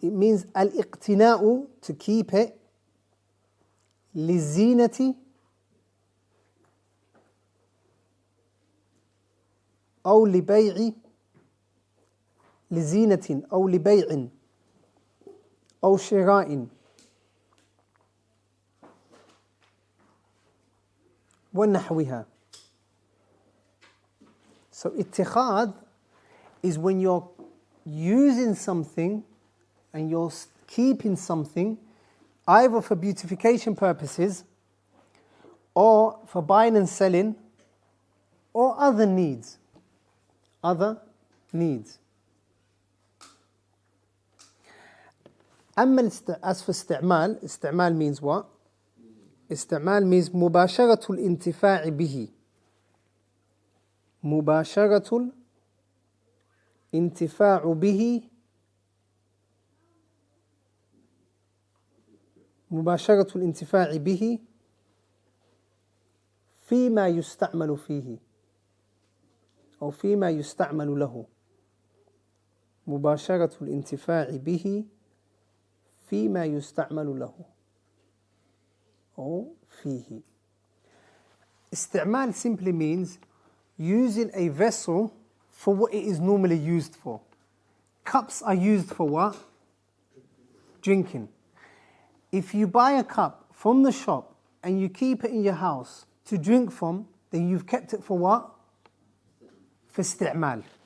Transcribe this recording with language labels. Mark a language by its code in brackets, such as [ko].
[en] It means [ar] al-iqtina'u, [en] to keep it, [ar] lizinati, أو لبيع لزينة أو لبيع أو شراء ونحوها. [en] So اتخاذ is when you're using something and you're keeping something either for beautification purposes or for buying and selling or other needs. Other needs. As for استعمال, استعمال means what? [ar] استعمال means مباشرة الانتفاع به. مباشرة الانتفاع به. مباشرة الانتفاع به فيما يستعمل فيه أو فيما يستعمل له. مباشرة الانتفاع به فيما يستعمل له أو فيه. [en] استعمال simply means using a vessel for what it is normally used for. Cups are used for what? Drinking. If you buy a cup from the shop and you keep it in your house to drink from, then you've kept it for what? For استعمال.